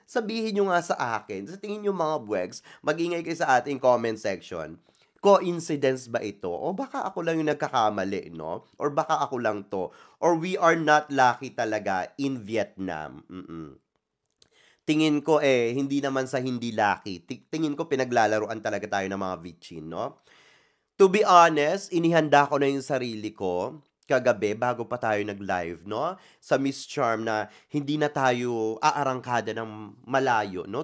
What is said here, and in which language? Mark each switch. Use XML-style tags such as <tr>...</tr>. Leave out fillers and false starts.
<tl>Sabihin nyo nga sa akin, sa tingin nyo mga buwegs, mag-ingay kayo sa ating comment section. Coincidence ba ito? O baka ako lang yung nagkakamali, no? Or baka ako lang to?</tl> <en>Or we are not lucky talaga in Vietnam.</en> <tl>Tingin ko hindi naman sa hindi lucky. Tingin ko pinaglalaruan talaga tayo ng mga Vichin, no?</tl> <en>To be honest,</en> <tl>inihanda ko na yung sarili ko kagabi bago pa tayo nag-live, no? Sa Miss Charm na hindi na tayo aarangkada ng malayo, no?</tl>